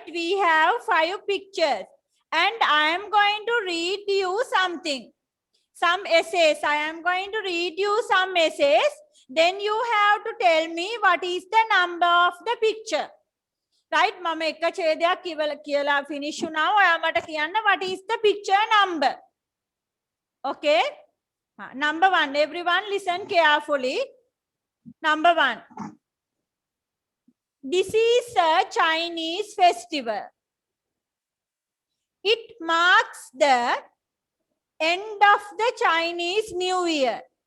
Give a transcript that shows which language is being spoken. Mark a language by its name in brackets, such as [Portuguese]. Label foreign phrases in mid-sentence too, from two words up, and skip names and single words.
[English] We have 5 pictures. And I am going to read you something. Some essays. I am going to read you some essays. Then you have to tell me what is the number of the picture. [Sinhala] Right? මම එක්ක ඡේදයක් කියලා [English] finish now. [Sinhala] ඔයා මට කියන්න [English] what is the picture number. Okay? Number 1. Everyone listen carefully. Number 1. This is a Chinese festival. It marks the end of the Chinese New Year.